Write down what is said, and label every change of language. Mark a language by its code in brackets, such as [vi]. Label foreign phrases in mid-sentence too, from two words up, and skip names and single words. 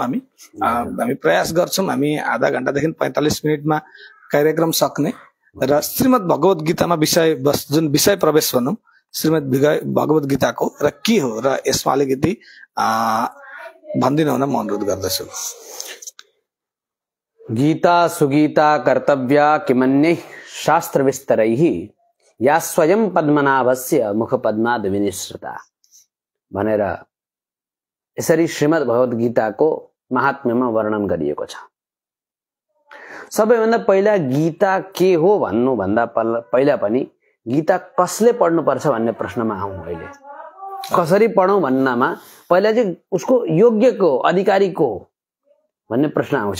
[ne] हामी प्रयास गर्छौँ हामी आधा घण्टादेखि 45 मिनटमा कार्यक्रम सक्ने र श्रीमद् भगवत गीतामा जुन विषय प्रवेश भनौँ श्रीमद् भगवत गीताको र के हो र यसमा अलिकति भनिदिनु हुन म अनुरोध गर्दछु। [sa] गीता सुगीता कर्तव्या किमन्यै शास्त्र विस्तरैः या स्वयं पद्मनाभस्य मुख पद्माद विनिसृता [ne] भनेर यसरी श्रीमद् भगवत गीताको महात्म्यमा वर्णन गरिएको छ। सबैभन्दा पहिला गीता के हो भन्नुभन्दा पहिला पनि गीता कसले पढ्नुपर्छ भन्ने प्रश्नमा आउँ। अहिले कसरी पढौँ भन्नमा पहिला चाहिँ उसको योग्यको अधिकारीको भन्ने प्रश्न आउँछ।